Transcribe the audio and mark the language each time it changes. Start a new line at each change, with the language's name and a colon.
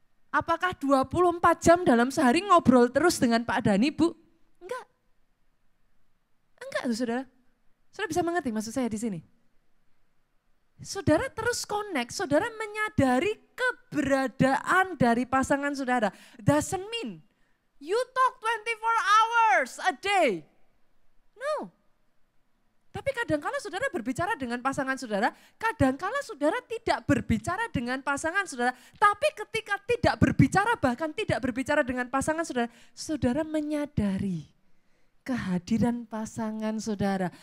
Indonesian: Apakah 24 jam dalam sehari ngobrol terus dengan Pak Dani Bu? Enggak. Enggak tuh saudara. Saudara bisa mengerti maksud saya di sini? Saudara terus
English: connect,
Indonesian: saudara menyadari keberadaan dari pasangan saudara.
English: Doesn't mean you talk 24 hours a day. No.
Indonesian: Tapi kadangkala saudara berbicara dengan pasangan saudara, kadangkala saudara tidak berbicara dengan pasangan saudara. Tapi ketika tidak berbicara, bahkan tidak berbicara dengan pasangan saudara, saudara menyadari kehadiran pasangan saudara.